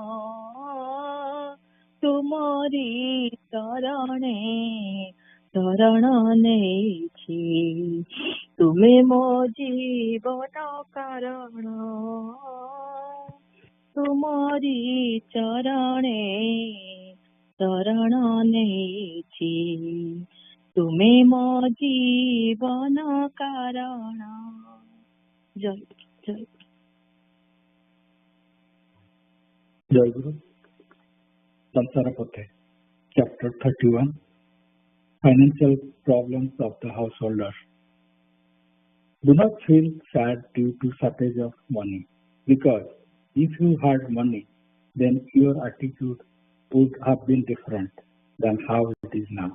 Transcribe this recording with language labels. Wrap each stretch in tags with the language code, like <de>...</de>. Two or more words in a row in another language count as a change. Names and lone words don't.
<or>ତୁମରି ଚରଣେ ଶରଣ ନେଛି ତୁମେ ମୋ ଜୀବନ କାରଣ ତୁମରି ଚରଣେ ଶରଣ ନେଛି ତୁମେ ମୋ ଜୀବନ କାରଣ ଜୟ ଜୟ ଜୟ ଗୁରୁ ସଂସାର ପଥେ</or> <en>chapter 31 financial problems of the householders. Do not feel sad due to shortage of money, because if you had money, then your attitude would have been different than how it is now.</en>